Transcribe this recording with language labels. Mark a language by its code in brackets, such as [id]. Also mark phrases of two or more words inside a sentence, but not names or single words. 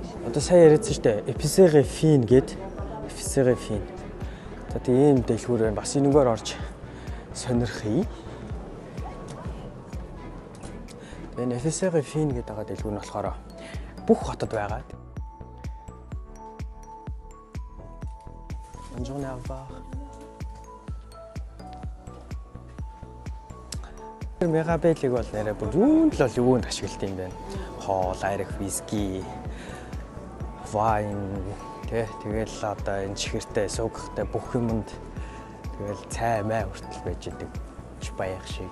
[mn] Одоо сая яриадсан шүү дээ. Эписеге фин гэдэг. Эписеге фин. Одоо ийм дэлгүүр байна. Бас энэгээр орж сонирхъя. Энэ Эписеге фин гэдэг байгаа дэлгүүр нь болохоор бүх хотод байгаа. [fr] Bonne journée, au revoir. [mn] Мегабелиг бол нэрээ бүр юунд л юунд ашигладаг юм бэ? Хоол, арх, виски, вайн, тэгэл одоо энэ чихэртэй, суугахтай бүх юмд тэгэл цай май хүртэл байж идэг баях шиг.